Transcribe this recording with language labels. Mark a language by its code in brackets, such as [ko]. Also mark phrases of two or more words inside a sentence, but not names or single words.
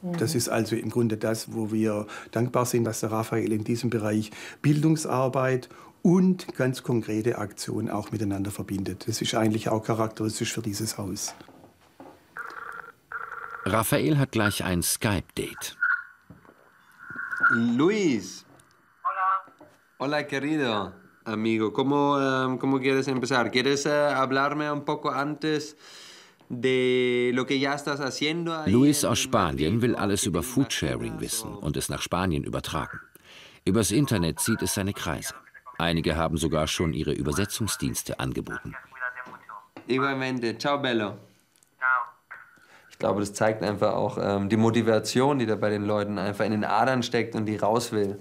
[de] Das ist also im Grunde das, wo wir dankbar sind, dass der Raphael in diesem Bereich Bildungsarbeit und ganz konkrete Aktionen auch miteinander verbindet. Das ist eigentlich auch charakteristisch für dieses Haus. Raphael hat gleich ein Skype-Date. [es] Luis. Hola, querido amigo. ¿Cómo quieres empezar? ¿Quieres hablarme un poco antes de lo que ya estás haciendo? [de] Luis aus Spanien will alles über Foodsharing wissen und es nach Spanien übertragen. Übers Internet zieht es seine Kreise. Einige haben sogar schon ihre Übersetzungsdienste angeboten. [es] Igualmente. [it] Ciao, Bello. [de] Ich glaube, das zeigt einfach auch die Motivation, die da bei den Leuten einfach in den Adern steckt und die raus will.